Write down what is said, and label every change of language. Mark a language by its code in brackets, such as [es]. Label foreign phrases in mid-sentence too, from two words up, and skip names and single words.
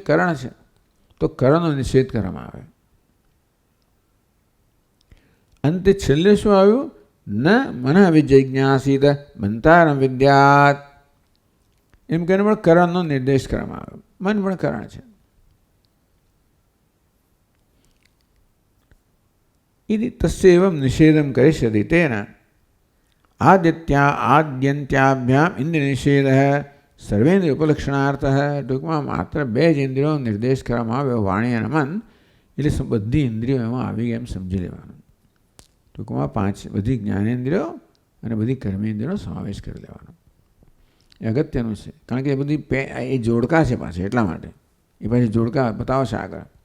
[gu] કરણ છે, તો કરણનો નિષેધ કરવામાં આવે. અંતે છેલ્લે શું આવ્યું? [sa] ન મન વિજિજ્ઞાસિત મંતારમ વિદ્યાત. [gu] એમ કહીને પણ કરણનો નિર્દેશ કરવામાં આવ્યો. મન પણ કરણ છે. [sa] इति तस्यैवं निषेधं करिष्यति तेन आद्यन्त्याभ्याम इंद्रिय निषेधः सर्वेन्द्रिय उपलक्षणार्थः. [gu] ટૂંકમાં માત્ર 2 જ ઇન્દ્રિયો નિર્દેશ કરવામાં આવ્યો, વાણી અને મન. એટલે બધી ઇન્દ્રિયો એમાં આવી એમ સમજી લેવાનું. ટૂંકમાં 5 બધી જ્ઞાનેન્દ્રિયો અને બધી કર્મેન્દ્રિયોનો સમાવેશ કરી લેવાનો. એ અગત્યનું છે, કારણ કે એ બધી એ જોડકા છે પાછળ, એટલા માટે એ પાછી જોડકા બતાવશે આગળ.